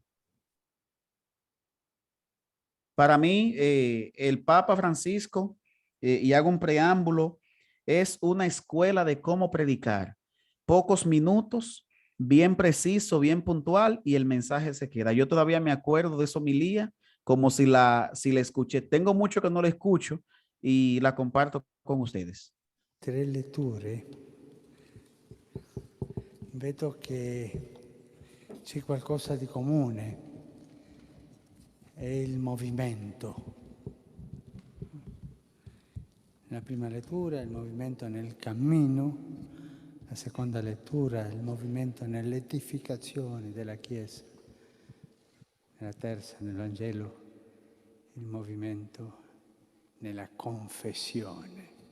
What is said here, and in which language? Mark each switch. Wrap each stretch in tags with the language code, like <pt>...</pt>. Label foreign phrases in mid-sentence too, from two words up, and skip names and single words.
<es>Para mí, el Papa Francisco, y hago un preámbulo, es una escuela de cómo predicar. Pocos minutos, bien preciso, bien puntual, y el mensaje se queda. Yo todavía me acuerdo de esa homilía como si la escuché. Tengo mucho que no la escucho y la comparto con ustedes.</es> <it>3 letture, vedo che c'è qualcosa di comune, è il movimento. Nella prima lettura il movimento nel cammino, la seconda lettura il movimento nell'edificazione della Chiesa, nella terza nel Vangelo il movimento nella confessione.</it>